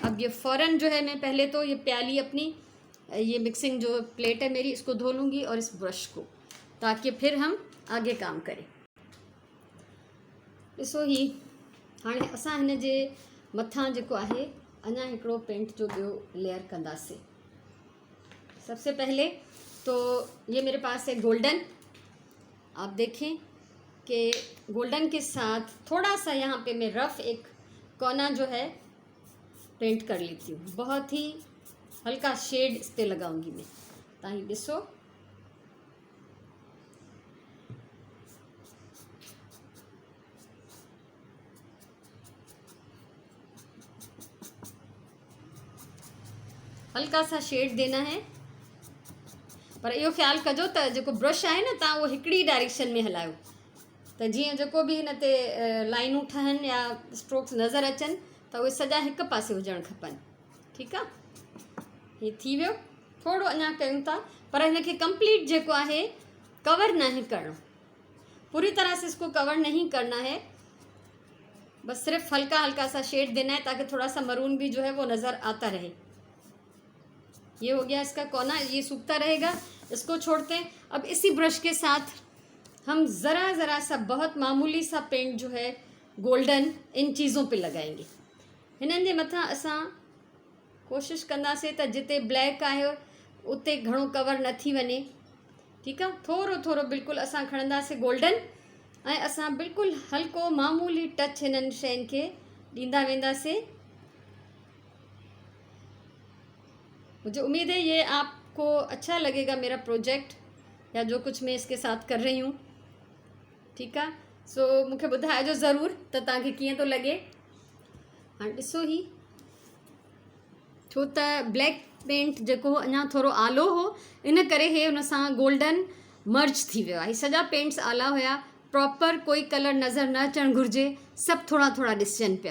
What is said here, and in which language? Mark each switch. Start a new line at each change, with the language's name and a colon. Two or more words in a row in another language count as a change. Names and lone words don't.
Hindi: अब ये फ़ौरन जो है मैं पहले तो ये प्याली अपनी, ये मिक्सिंग जो प्लेट है मेरी, इसको धो लूँगी और इस ब्रश को, ताकि फिर हम आगे काम करें।
Sindhi: ॾिसो, ही हाणे असां हिन जे मथां जेको आहे अञा हिकिड़ो पेंट जो ॿियो लेयर कंदासीं।
Hindi: सबसे पहले तो ये मेरे पास है गोल्डन। आप देखें कि गोल्डन के साथ थोड़ा सा यहाँ पे मैं रफ़ एक कोना जो है पेंट कर लेती हूँ। बहुत ही हल्का शेड इस पर लगाऊंगी मैं, ताकि ॾिसो हल्का सा शेड देना है।
Sindhi: पर इहो ख्याल कजो त जेको ब्रश आहे न, तव्हां उहो हिकिड़ी डायरेक्शन में हलायो, त जीअं जेको बि हिन ते लाइनूं ठहनि या स्ट्रोक्स नज़र अचनि त उहे सॼा हिक पासे हुजणु खपनि। ठीकु आहे, हीअ थी वियो। थोरो अञा कयूं था, पर हिनखे कंप्लीट जेको आहे कवर नहीं करणो,
Hindi: पूरी तरह से इसको कवर नहीं करना है, बस सिर्फ हल्का हल्का सा शेड देना है ताकि थोड़ा सा मरून भी जो है वो नज़र आता रहे। ये हो गया इसका कोना, ये सूखता रहेगा, इसको छोड़ते हैं। अब इसी ब्रश के साथ हम ज़रा ज़रा सा बहुत मामूली सा पेंट जो है गोल्डन इन चीज़ों पे लगाएंगे।
Sindhi: हिननि जे मथां असां कोशिश कंदासीं त जिते ब्लैक आहे उते घणो कवर न थी वञे। ठीकु आहे, थोरो थोरो बिल्कुलु असां खणंदासीं गोल्डन, ऐं असां बिल्कुलु हल्को मामूली टच हिननि शयुनि खे ॾींदा वेंदासीं।
Hindi: मुझे उम्मीद है ये आपको अच्छा लगेगा मेरा प्रोजेक्ट, या जो कुछ मैं इसके साथ कर रही हूँ।
Sindhi: ठीकु आहे, सो मूंखे ॿुधाइजो ज़रूरु त तव्हांखे कीअं थो लॻे। हाणे ॾिसो, ही छो त ब्लैक पेंट जेको अञा थोरो आलो हो, इन करे हे हुन सां गोल्डन मर्ज थी वियो आहे। सॼा पेंट्स आला हुया, प्रॉपर कोई कलर नज़र न अचणु घुरिजे, सभु थोरा थोरा ॾिसजनि पिया।